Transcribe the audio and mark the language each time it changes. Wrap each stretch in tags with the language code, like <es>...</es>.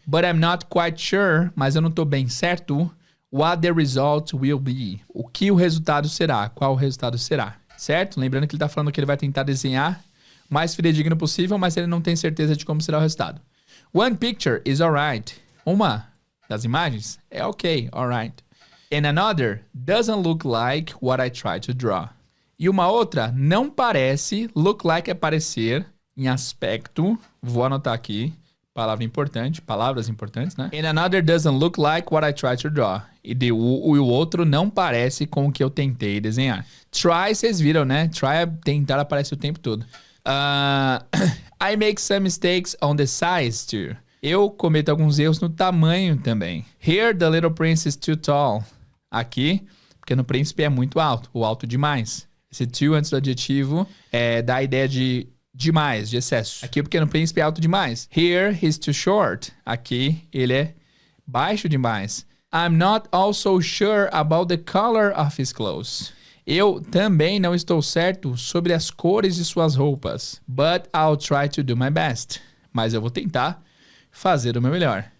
<en>But I'm not quite sure,</en> <pt>mas eu não estou bem certo,</pt> <en>what the result will be.</en> <pt>O que o resultado será, qual o resultado será, certo? Lembrando que ele está falando que ele vai tentar desenhar o mais fidedigno possível, mas ele não tem certeza de como será o resultado.</pt> <en>One picture is alright.</en> <pt>Uma das imagens é ok,</pt> <en>alright. And another doesn't look like what I tried to draw.</en> <pt>E uma outra não parece,</pt> <en>look like</en> <pt>é parecer, em aspecto, vou anotar aqui, palavras importantes, né?</pt> <en>And another doesn't look like what I tried to draw.</en> <pt>E o outro não parece com o que eu tentei desenhar. Try, vocês viram, né? Try, tentar aparece o tempo todo.</pt> <en>I make some mistakes on the size too.</en> <pt>Eu cometo alguns erros no tamanho também.</pt> <en>Here, the little prince is too tall.</en> <pt>Aqui, porque no príncipe é muito alto, ou alto demais. Esse too antes do adjetivo dá a ideia de demais, de excesso. Aqui o pequeno príncipe é alto demais.</pt> <en>Here, he's too short.</en> <pt>Aqui, ele é baixo demais.</pt> <en>I'm not also sure about the color of his clothes.</en> <pt>Eu também não estou certo sobre as cores de suas roupas.</pt> <en>But I'll try to do my best.</en> <pt>Mas eu vou tentar fazer o meu melhor.</pt>